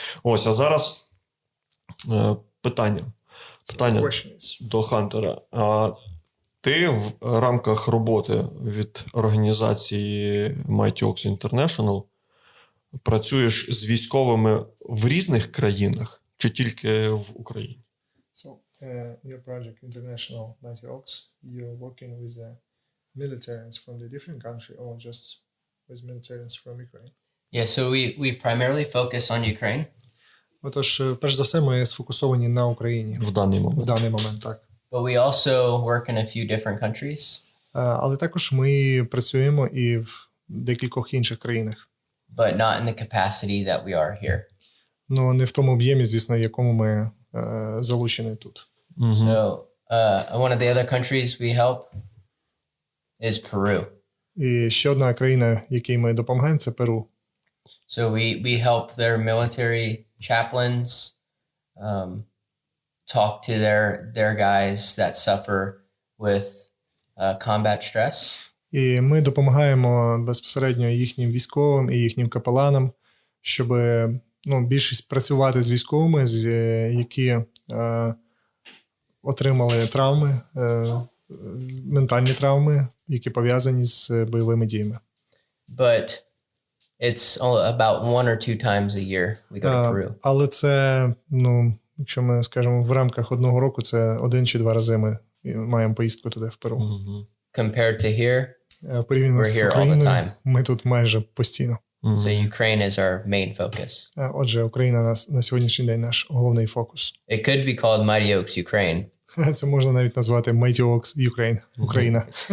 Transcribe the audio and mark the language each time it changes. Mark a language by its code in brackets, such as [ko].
[uk] Ось, а зараз питання до Хантера. Ти в рамках роботи від організації Mighty Ox International працюєш з військовими в різних країнах чи тільки в Україні? [en] So, your project International Mighty Ox, you're working with the militaries from the different country or just with militaries from Ukraine? Yeah, so we primarily focus on Ukraine. [uk] Отож, перш за все, ми сфокусовані на Україні. В даний момент. В даний момент, так. [en] But we also work in a few different countries. [uk] Але також ми працюємо і в декількох інших країнах. [en] But not in the capacity that we are here. [uk] Ну, не в тому об'ємі, звісно, в якому ми залучені тут. [en] So, one of the other countries we help is Peru. [uk] І ще одна країна, якій ми допомагаємо, це Перу. [en] So we help their military chaplains talk to their guys that suffer with combat stress. [uk] І ми допомагаємо безпосередньо їхнім військовим і їхнім капеланам, щоб більшість працювати з військовими, які отримали травми, ментальні травми, які пов'язані з бойовими діями. [en] But it's about 1 or 2 times a year we go to Peru. [uk] Але це, якщо ми скажемо, в рамках одного року, це 1 чи 2 рази ми маємо поїздку туди, в Перу. [en] Compared to here, [uk] порівняно з Україною, ми тут майже постійно. [en] So Ukraine is our main focus. [uk] Отже, Україна на сьогоднішній день наш головний фокус. [en] It could be called Mighty Ox Ukraine. [uk] Це можна навіть назвати Mighty Ox Ukraine, Україна.